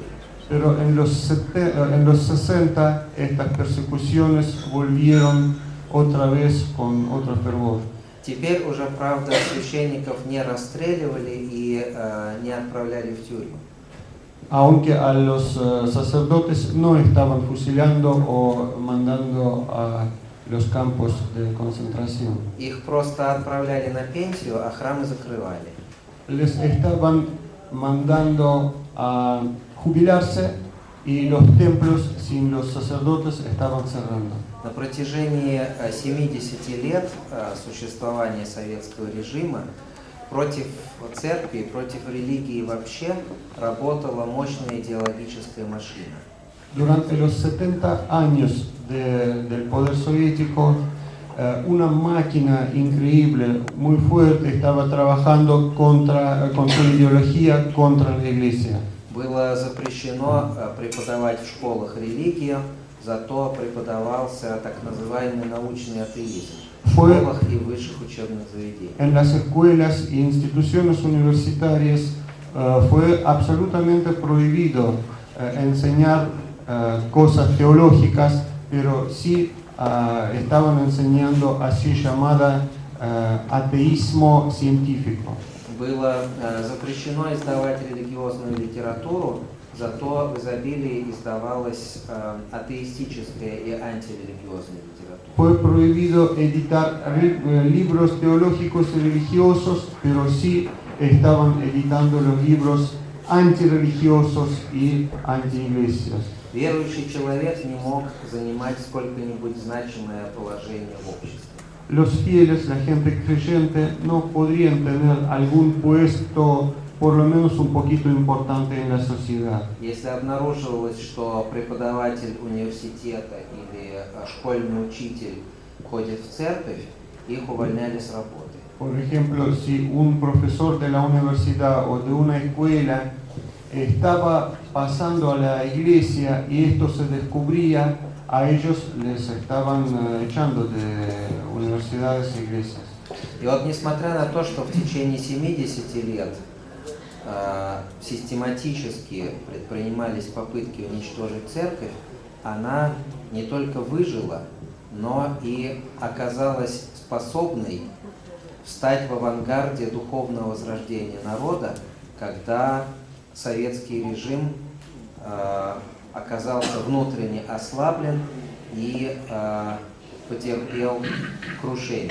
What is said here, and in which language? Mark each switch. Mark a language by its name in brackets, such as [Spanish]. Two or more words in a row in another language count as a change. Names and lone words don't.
[Spanish] Pero en los 60 estas persecuciones volvieron otra vez con otro fervor. [Russian] Теперь уже, правда, священников не расстреливали и не отправляли в тюрьму. [Spanish] aunque a los sacerdotes no estaban fusilando o mandando a los campos de concentración. [Russian] Их просто отправляли на пенсию, а храмы закрывали. [Spanish] Les estaban mandando a jubilarse y los templos sin los sacerdotes estaban cerrando. [Russian] На протяжении 70 лет существования советского режима против церкви, против религии вообще работала мощная идеологическая машина. [Spanish] Durante los 70 años del poder soviético, una máquina increíble, muy fuerte, estaba trabajando con su ideología contra la iglesia. [Russian] Было запрещено преподавать в школах религию, зато преподавался так называемый научный атеизм в школах и высших учебных заведениях. [Spanish] En las escuelas e instituciones universitarias fue absolutamente prohibido enseñar cosas teológicas, pero sí estaban enseñando así llamada ateísmo científico. [Russian] Было запрещено издавать религиозную литературу, зато в изобилии издавалась атеистическая и антирелигиозная литература. [Spanish] Fue prohibido editar libros teológicos y religiosos, pero sí estaban editando los libros antirreligiosos y antiiglesias. [Russian] Верующий человек не мог занимать сколько-нибудь значимое положение в обществе. [Spanish] Los fieles, la gente creyente, no podrían tener algún puesto, por lo menos un poquito importante en la sociedad. [Russian] Если обнаруживалось, что преподаватель университета или школьный учитель ходит в церковь, их увольняли с работы. [Spanish] Por ejemplo, si un profesor de la universidad o de una escuela estaba pasando a la iglesia y esto se descubría, a ellos les estaban echando de universidades e iglesias. [Russian] И вот несмотря на то, что в течение 70 лет систематически предпринимались попытки уничтожить церковь, она не только выжила, но и оказалась способной встать в авангарде духовного возрождения народа, когда советский режим оказался внутренне ослаблен и потерпел крушение.